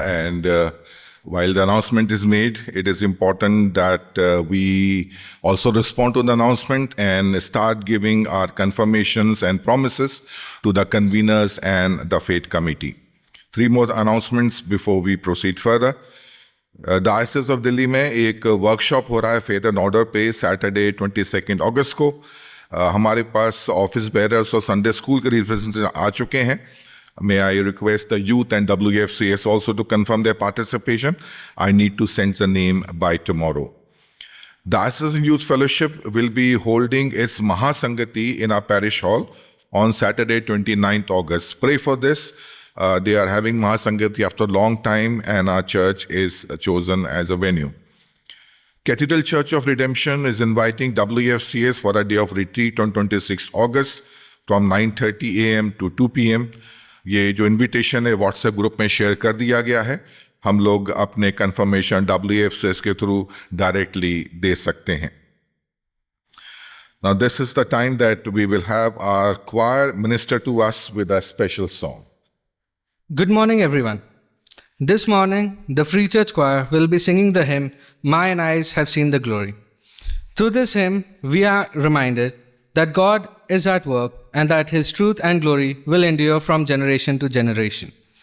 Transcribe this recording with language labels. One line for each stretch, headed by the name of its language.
English: And while the announcement is made, it is important that we also respond to the announcement and start giving our confirmations and promises to the conveners and the fete committee. 3 more announcements before we proceed further.
Hindi: Diocese of Delhi में एक workshop हो रहा है faith and order पे Saturday 22 अगस्त को. हमारे पास office bearers और Sunday school के रिप्रेजेंटेटिव आ चुके हैं.
English: May I request the youth and WFCS also to confirm their participation? I need to send the name by tomorrow. Diocesan Youth Fellowship will be holding its Mahasangati in our parish hall on Saturday, 29th August. Pray for this. They are having Mahasangati after a long time and our church is chosen as a venue. Cathedral Church of Redemption is inviting WFCS for a day of retreat on 26th August from 9:30 a.m. to 2 p.m.
Hindi: ये जो invitation है WhatsApp group में share कर दिया गया है. हम लोग अपने कंफर्मेशन WFCS के थ्रू डायरेक्टली दे सकते हैं.
English: Now this is the time that we will have our choir minister to us with a special song. Good morning, everyone. This morning, the Free Church Choir will be singing the hymn, My Eyes Have Seen the Glory. Through this hymn, we are reminded that God is at work and that His truth and glory will endure from generation to generation.